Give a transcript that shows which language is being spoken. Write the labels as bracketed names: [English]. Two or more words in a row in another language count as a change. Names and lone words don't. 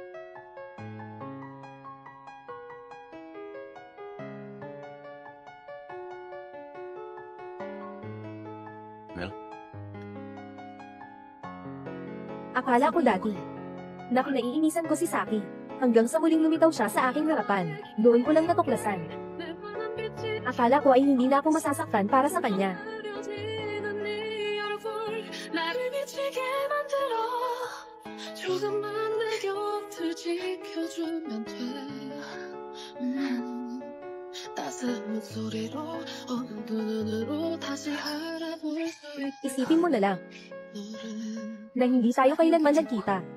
[Filipino] Mel? Akala ko dati na kinaiinisan ko si Saki. Hanggang sa muling lumitaw siya sa aking harapan. Doon ko lang natuklasan. Akala ko ay hindi na ako masasaktan para sa kanya. [Korean] 가려지는 네 얼굴 나를 미치게 만들어 조금만 내 곁을 지켜주면 돼 따스한 목소리로 어두운 눈으로 다시 알아볼 수 있게 [Filipino] Isipin mo na lang [Korean] 너를 [Filipino] na hindi tayo kailanman nagkita.